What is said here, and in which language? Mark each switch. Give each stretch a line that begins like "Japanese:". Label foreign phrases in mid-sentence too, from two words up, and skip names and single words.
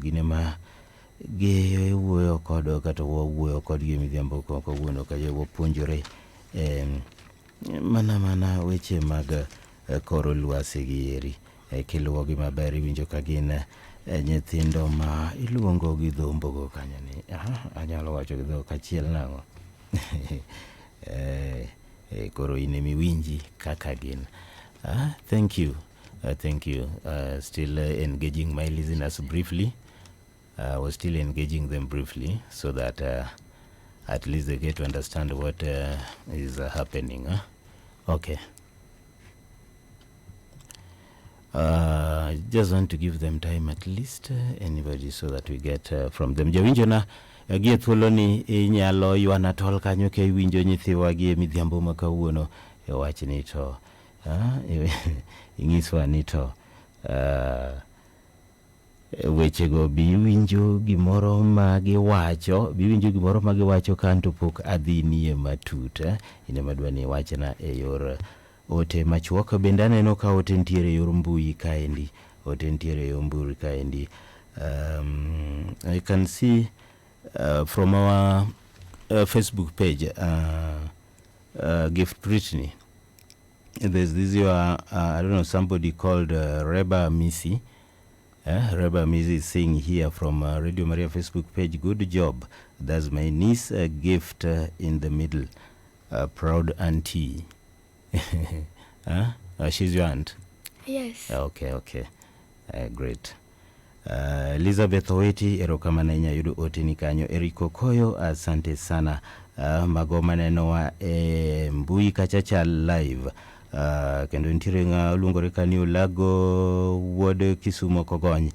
Luo (Kenya and Tanzania): Gine ma wuoyo kod kata wuoyo kod gi midhiambo kawuono ka wapuonjore mana weche mag koro lwasi gi eri, kiluwogi maber. Iwinjo ka gin nyithindo ma iluongo gi dhombogo kanyo ni, anyalo wacho gi dhok achiel nang'o. Koro ine miwinji kaka gin.
English: Thank you. Still engaging my listeners briefly. Was still engaging them briefly so that at least they get to understand what is happening. Okay. Just want to give them time at least, anybody, so that we get from them.
Luo (Kenya and Tanzania): Jawinjo na gie thuolo ni inyalo ywana tol kanyo ke winjo nyithiwa gie midhiambo ma kawuono e wach ni to ing'iswa ni to wechego biwinjo gimoro ma giwacho kanto pok adhinie matut. Ine madwa ni wachna e yor ote machuok. Bende aneno ka ote ntiere yor mbui kaendi,
English: I can see from our Facebook page, Gift Britney, there's this I don't know, somebody called Reba Missy. Reba Missy is saying here from Radio Maria Facebook page, good job. That's my niece, Gift in the middle. Proud auntie. She's your aunt? Yes. Okay. Great.
Luo (Kenya and Tanzania): Elizabeth Oweti, erokamana inya yudo ote ni kanyo. Eriko Koyo,
Swahili: asante sana.
Luo (Kenya and Tanzania): Mago maneno wa mbui kachacha live. Kendo ntiere nga luongore kanyo Lago wuod Kisumo Kogony.